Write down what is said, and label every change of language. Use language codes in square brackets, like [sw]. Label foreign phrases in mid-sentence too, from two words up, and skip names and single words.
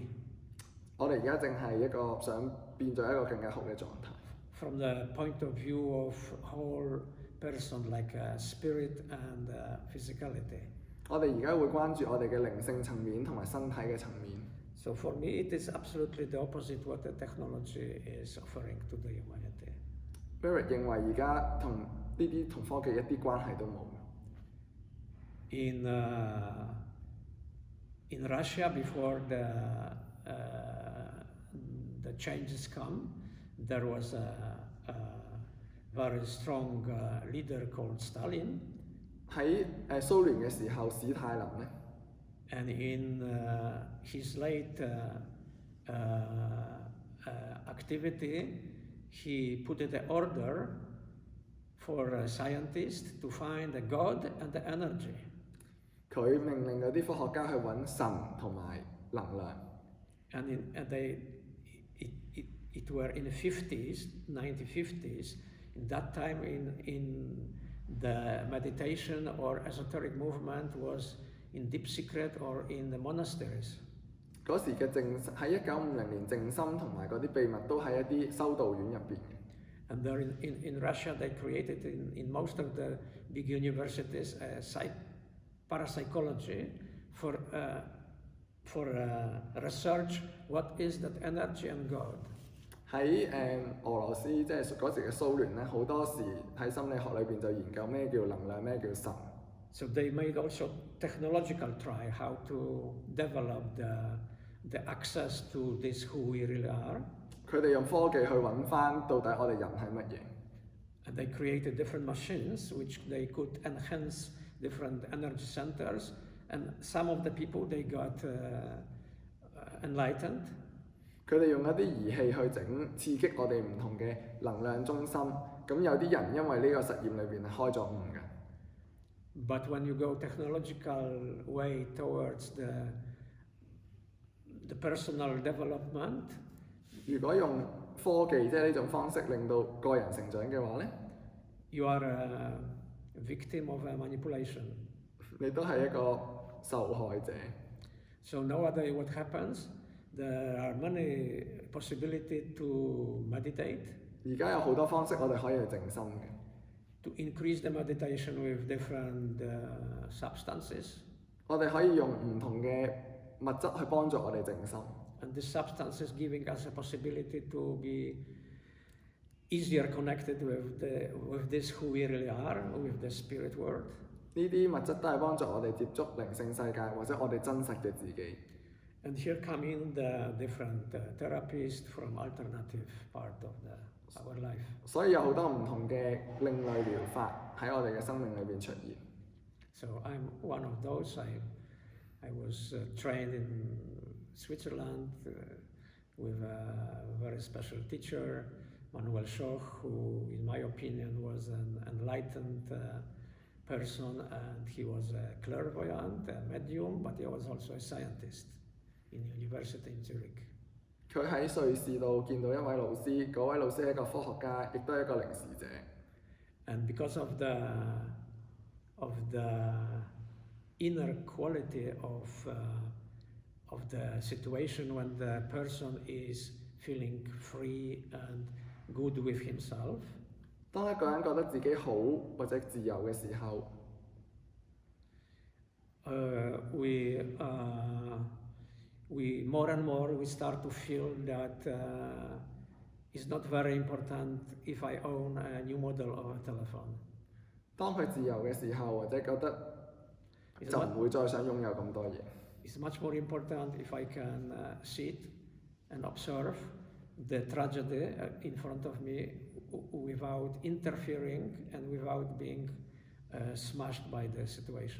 [yue] 我哋而家正係一個想變做一個更加好嘅狀態。 [en] From the point of view of whole person, like spirit and physicality. [yue] 我哋而家會關注我哋嘅靈性層面同埋身體嘅層面。 [en] So for me, it is absolutely the opposite what the technology is offering to the humanity. [yue] Marek 認為而家同呢啲同科技一啲關係都冇。 [en] In Russia, before the changes come, there was a very strong leader called Stalin. [yue] 喺蘇聯嘅時候，史太林咧。 [en] And in his late activity, he put the order for scientists to find the God and the energy. [yue] 佢命令嗰啲科學家去揾神同埋能量。 [en] And it were in the 50s, 1950s. In that time, in the meditation or esoteric movement was in deep secret or in the monasteries. [yue] 嗰時嘅喺1950年靜心同埋嗰啲秘密都喺一啲修道院入邊嘅。 [en] And there in Russia, they created in most of the big universities parapsychology for research what is that energy and God. [yue] 喺俄羅斯即係嗰時嘅蘇聯咧，好多時喺心理學裏邊就研究咩叫能量，咩叫神。 [en] So they made also technological try how to develop the access to this who we really are. [yue] 佢哋用科技去揾翻到底我哋人係乜嘢。 [en] And they created different machines which they could enhance different energy centers, and some of the people they got enlightened. [yue] 佢哋用一啲儀器去刺激我哋唔同嘅能量中心，咁有啲人因為呢個實驗裏邊係開咗悟嘅。 [en] But when you go technological way towards the personal development, [yue] 如果用科技即係呢種方式令到個人成長嘅話咧 [en] you are a victim of a manipulation. [yue] 你都係一個受害者。 [en] So nowadays what happens? There are many possibilities to meditate. [yue] 而家有好多方式我哋可以去靜心嘅。 [en] To increase the meditation with different substances. [yue] 我哋可以用唔同嘅物質去幫助我哋靜心。 [en] And the substances giving us a possibility to be easier connected with this who we really are, with the spirit world. [yue] 呢啲物質都係幫助我哋接觸靈性世界或者我哋真實嘅自己。 [en] And here come in the different therapies from alternative part of our life. [yue] 所以有好多唔同嘅另類療法喺我哋嘅生命裏邊出現。 [en] So I'm one of those. I was trained in Switzerland with a very special teacher, Manuel Schoch, who, in my opinion, was an enlightened person, and he was a clairvoyant, a medium, but he was also a scientist in university in Zurich. [yue] 佢喺瑞士度見到一位老師，嗰位老師係一個科學家，亦都係一個靈視者。 [en] And because of the inner quality of the situation when the person is feeling free and good with himself. [yue] 當一個人覺得自己好或者自由嘅時候， [en] we more and more we start to feel that it's not very important if I own a new model of a telephone. [yue] 當佢自由嘅時候，或者覺得就唔會再想擁有咁多嘢。 [en] It's much more important if I can sit and observe the tragedy in front of me without interfering and without being smashed by the situation.